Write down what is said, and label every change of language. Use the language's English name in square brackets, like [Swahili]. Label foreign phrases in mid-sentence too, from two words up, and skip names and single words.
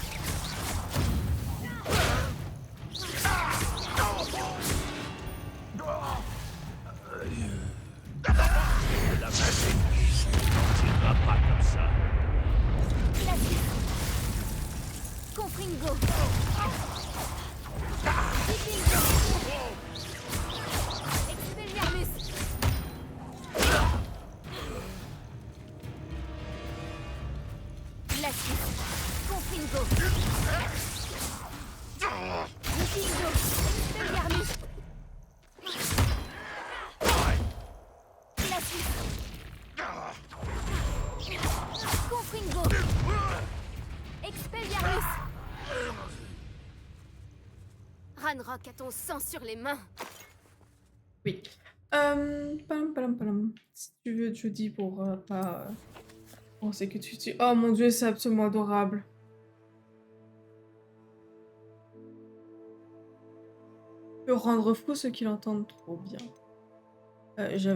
[French] La magie n'en tirera pas comme ça. Glacius. Confringo. Vikingo. Expelliarmus. Glacius. Confringo. Vikingo. Expelliarmus. Glacius. Confringo. Expelliarmus. Ranrock a ton sang sur les mains. oui. Palam. Si tu veux, Judy, pour pas penser que tu dis. Oh mon dieu, c'est absolument adorable. Peut rendre fou ceux qui l'entendent trop bien.